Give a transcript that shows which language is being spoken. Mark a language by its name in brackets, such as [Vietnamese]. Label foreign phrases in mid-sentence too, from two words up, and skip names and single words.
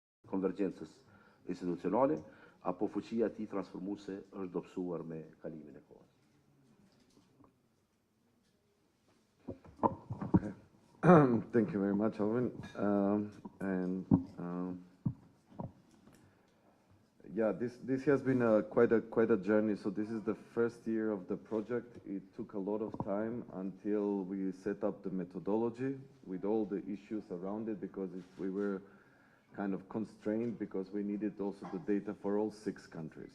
[Albanian] konvergjencës institucionale, apo fuqia e tij transformuese është dobësuar me kalimin e kohës. [English] Okay. Thank you very much, Albin. Yeah, this has been quite a journey. So this is the first year of the project. It took a lot of time until we set up the methodology with all the issues around it, because we were kind of constrained because we needed also the data for all 6 countries.